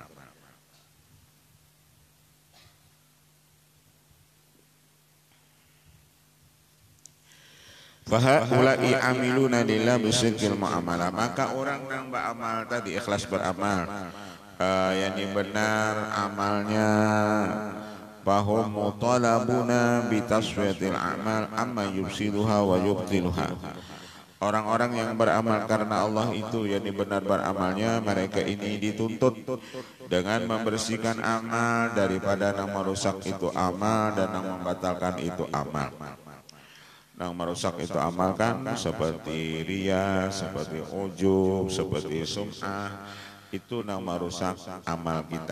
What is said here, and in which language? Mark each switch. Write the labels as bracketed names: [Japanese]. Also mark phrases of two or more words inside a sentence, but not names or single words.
[Arabic] فهؤلاء عاملون لله بصدق المعاملة. [Indonesian] Maka orang yang beramal tadi ikhlas beramal, yakni benar amalnya, [Arabic] فهم مطالبون بتصفية العمل عما يفسدها ويبطلها. [Indonesian] Orang-orang yang beramal karena Allah itu yakni benar beramalnya, mereka ini dituntut dengan membersihkan amal daripada yang merusak itu amal dan yang membatalkan itu amal. Yang merusak itu amal kan seperti riya, seperti ujub, seperti sum'ah, itu yang merusak amal kita.